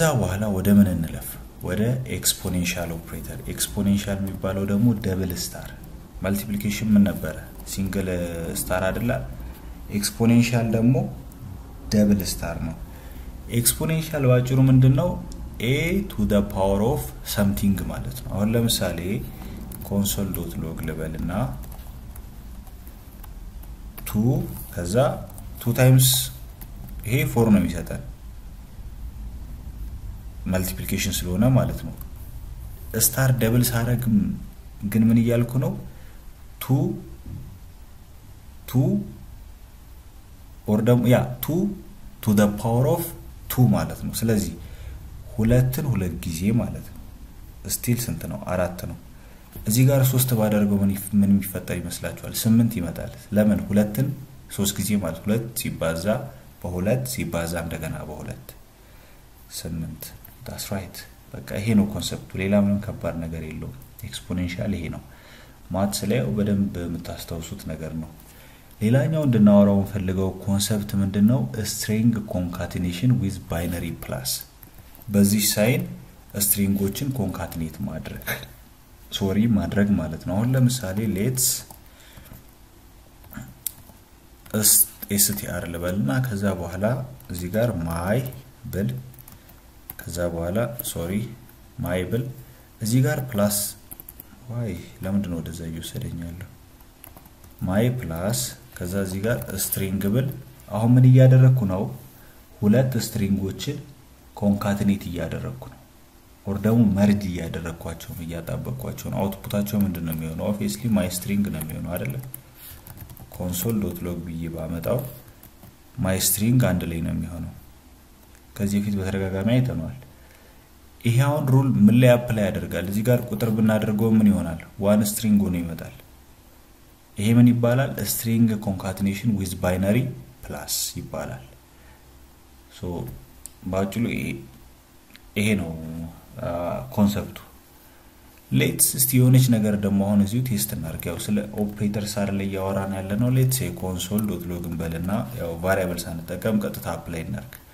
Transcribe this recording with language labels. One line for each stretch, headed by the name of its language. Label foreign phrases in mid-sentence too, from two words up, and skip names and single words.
Amharic: በኋላ ወደ ምን እንለፍ ወደ
English: exponential operator
Amharic: ኤክስፖኔንሻል የሚባለው ደግሞ
English: double star
Amharic: መልቲፕሊኬሽን ምን ነበር
English: single star
Amharic: አይደለ ኤክስፖኔንሻል ደግሞ
English: double star
Amharic: ነው ኤክስፖኔንሻል ባጭሩ ምንድነው
English: a to the power of something
Amharic: ማለት ነው አሁን ለምሳሌ console.log ልበልና 2 ከዛ 2 times ይሄ 4 ነው የሚሰጠን multiplication ስለሆነ ማለት ነው ስታር ደብል ሳረግ ግን ምን ይያልኩ ነው 2 or ደግሞ ያ
English: 2 to the power of 2
Amharic: ማለት ነው ስለዚህ ሁለትን ሁለት ጊዜ ማለት ነው ስቲል ስንት ነው 4 ነው እዚህ ጋር 3 ባደርገው ምን የሚፈጠር ይመስላችኋል 8 ይመጣል ለምን ሁለትን 3 ጊዜ ማለት 2 ሲባዛ በ2 ሲባዛ እንደገና በ2 8
English: that's right
Amharic: በቃ ይሄ ነው ኮንሰፕቱ ሌላ ምንም ከባድ ነገር የለውም ኤክስፖኔንሻል ይሄ ነው ማትስ ላይ በደንብ የምታስተውሱት ነገር ነው ሌላኛው እንድናወራው ፈልገው ኮንሰፕት ምንድነው
English: string concatenation with binary plus
Amharic: በዚህ ሳይን ስትሪንጎችን ኮንካትኔት ማድረግ ማለት ነው አሁን ለምሳሌ ሌትስ str ልበልና ከዛ በኋላ እዚህ ጋር my ብል ከዛ በኋላ my ብል እዚህ ጋር ፕላስ ዋይ ለምንድን ነው ወደዛ እየወሰደኛለሁ my ፕላስ ከዛ እዚህ ጋር string ብል አሁን ምን እያደረኩ ነው ሁለት ስትሪንጎችን ኮንካትኔት እያደረኩ ነው or ደግሞ መርጅ እያደረኳቸው እያጣበቅኳቸው ነው አውትፑታቸው ምንድነው የሚሆነው
English: obviously my string
Amharic: ነው የሚሆነው አይደለ console.log ብዬ ባመጣው
English: my string
Amharic: አንድ ላይ ነው የሚሆነው ከዚህ ፊት በተደጋጋሚ አይተናል ይሄ አሁን ሩል ምን ላይ አፕላይ ያደርጋል እዚህ ጋር ቁጥር ብናደርገው ምን ይሆናል
English: one string
Amharic: ሆኖ ይመጣል ይሄ ምን ይባላል
English: string concatenation with binary plus
Amharic: ይባላል so ባጭሉ ይሄ ነው ኮንሰፕቱ ሌትስ እስቲ የሆነች ነገር ደግሞ አሁን እዚሁ ቴስት እናርጋው ስለ ኦፕሬተርስ አይደል ያወራን ያለነው ሌትስ console.log እንበልና ያው ቫሪያብል ሳንጠቀም ቀጥታ አፕላይ እናርግ